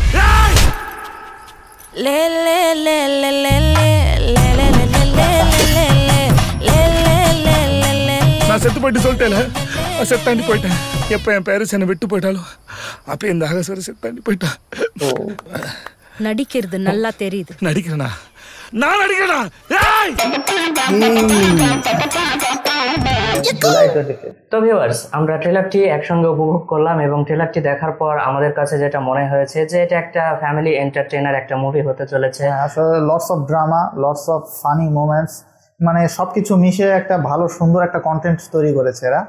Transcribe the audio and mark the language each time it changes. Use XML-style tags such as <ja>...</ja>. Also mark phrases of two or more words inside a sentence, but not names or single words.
<ta>லே லே லே லே லே லே லே லே லே லே லே லே. நான் செத்து போயிட்டு சொல்லிட்டேன், செத்தாண்டி போயிட்டேன். எப்ப என் பேரஸ் என்னை விட்டு போயிட்டாலும் அப்ப இந்த அகசர செத்தாண்டி போயிட்டா. நடிக்கிறது நல்லா தெரியுது. நடிக்கிறேனா? நான் நடிக்கிறேனா?</ta> <bn>তো ভিউয়ার্স, আমরা ট্রেলারটি একসঙ্গে উপভোগ করলাম এবং ট্রেলারটি দেখার পর আমাদের কাছে যেটা মনে হয়েছে যে এটা একটা</bn> <en>family entertainer</en> <bn>একটা মুভি হতে চলেছে। আসলে</bn> <en>lots of drama, lots of funny moments,</en> <bn>মানে সবকিছু মিশে একটা ভালো সুন্দর একটা কন্টেন্ট তৈরি করেছে এরা।</bn>